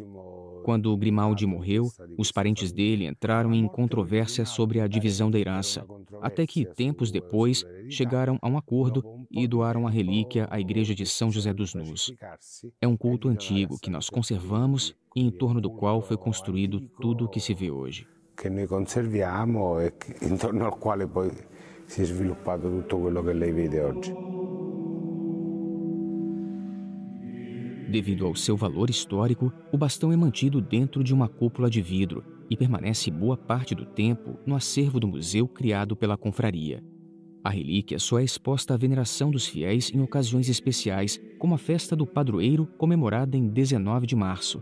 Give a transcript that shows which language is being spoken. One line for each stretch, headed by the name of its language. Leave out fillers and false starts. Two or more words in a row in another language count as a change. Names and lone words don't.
Portuguese: Quando Grimaldi morreu, os parentes dele entraram em controvérsia sobre a divisão da herança, até que, tempos depois, chegaram a um acordo e doaram a relíquia à igreja de São José dos Nus. É um culto antigo que nós conservamos e em torno do qual foi construído tudo o que se vê hoje.
Italian: Che noi conserviamo e intorno al quale poi si è sviluppato tutto quello che lei vede oggi.
Portuguese: Devido ao seu valor histórico, o bastão é mantido dentro de uma cúpula de vidro e permanece boa parte do tempo no acervo do museu criado pela confraria. A relíquia só é exposta à veneração dos fiéis em ocasiões especiais, como a festa do padroeiro comemorada em 19 de março.